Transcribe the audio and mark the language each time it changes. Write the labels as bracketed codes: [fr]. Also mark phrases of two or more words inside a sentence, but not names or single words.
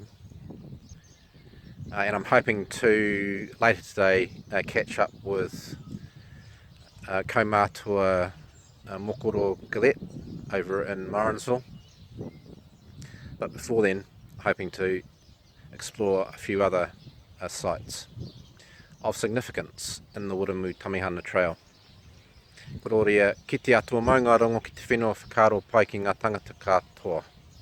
[en] And I'm hoping to, later today, catch up with Kaumātua Mokoro Galette over in Morrinsville. But before then, hoping to explore a few other sites of significance in the Wiremu Tamihana Trail. [mi] Kororia, ki te atua maunga rongo ki te whenua whakaro pai ki ngā tangata katoa.